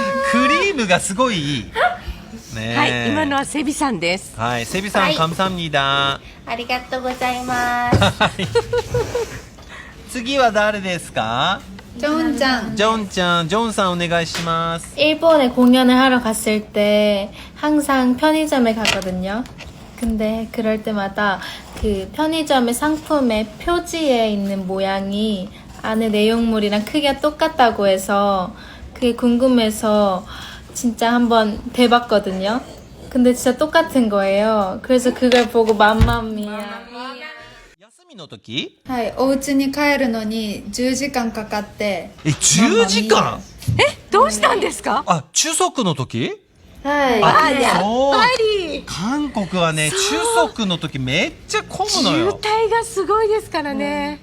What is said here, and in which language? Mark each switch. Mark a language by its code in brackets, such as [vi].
[ja] クリームがすごいいい。ねえ。はい、今のはセビさんです。はい、セビさん、はい [ko] カムサムニダ。 [ja] 아리가또 고자이마스. 次は誰ですか？ジョンちゃん。ジョンちゃん、ジョンさんお願いします。 [ko] 일본에 공연을 하러 갔을 때 항상 편의점에 가거든요. 근데 그럴 때마다 그 편의점의 상품의 표지에 있는 모양이 안에 내용물이랑 크기가 똑같다고 해서 그게 궁금해서 진짜 한번 대봤거든요. 근데 진짜 똑같은 거예요. 그래서 그걸 보고 맘마미야. [ja] 休みの時？はい、お家に帰るのに10時間かかって。 10時間？どうしたんですか？あ、中足の時？はい。あ、やっそう。ぱり韓国はね、中足の時めっちゃ混むの渋よ。滞がすごいですからね。